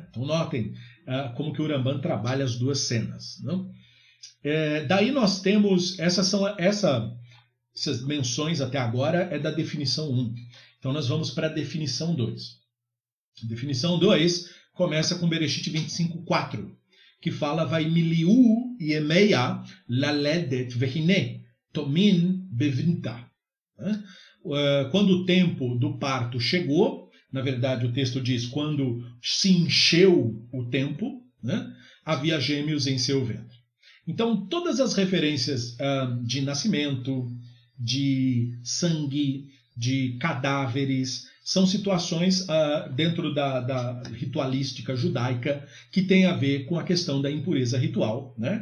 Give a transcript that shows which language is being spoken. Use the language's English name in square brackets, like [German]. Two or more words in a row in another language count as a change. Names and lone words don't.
[Portuguese] Então, notem como que o Ramban trabalha as duas cenas. Não? Daí nós temos, essas menções até agora é da definição 1. Então, nós vamos para a definição 2. Definição 2 começa com Bereshit 25:4, que fala [Hebrew] וימלאו ימיה ללדת והנה תומם בבטנה. [Portuguese] Quando o tempo do parto chegou, na verdade o texto diz quando se encheu o tempo, né, havia gêmeos em seu ventre. Então todas as referências de nascimento, de sangue, de cadáveres, são situações dentro da ritualística judaica que tem a ver com a questão da impureza ritual, né?